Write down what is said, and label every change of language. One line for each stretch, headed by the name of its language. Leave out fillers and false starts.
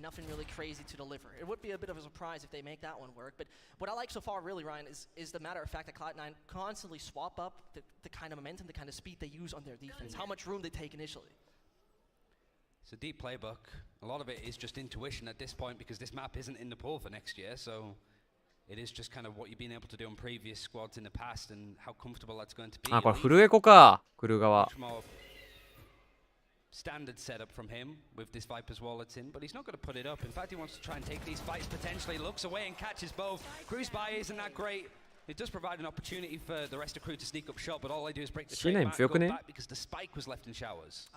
English: Nothing really crazy to deliver. It would be a bit of a surprise if they make that one work. But what I like so far, really, Ryan, is the matter of fact that Cloud9 constantly swap up the kind of momentum, the kind of speed they use on their defense, how much room they take initially. It's a deep playbook. A lot of it is just intuition at this point because this map isn't in the pool for next year. So it is just kind of what you've been able to do on previous squads in the past and how comfortable that's going to be.
Japanese: あ、これフルエコか、クルー側。
English: Standard setup from him with this Viper's wallets in, but he's not going to put it up. In fact, he wants to try and take these fights potentially. Looks away and catches both. Crew's buy isn't that great. It does provide an opportunity for the rest of Crew to sneak up shot, but all they do is break the trade back, go back because the spike was left in showers.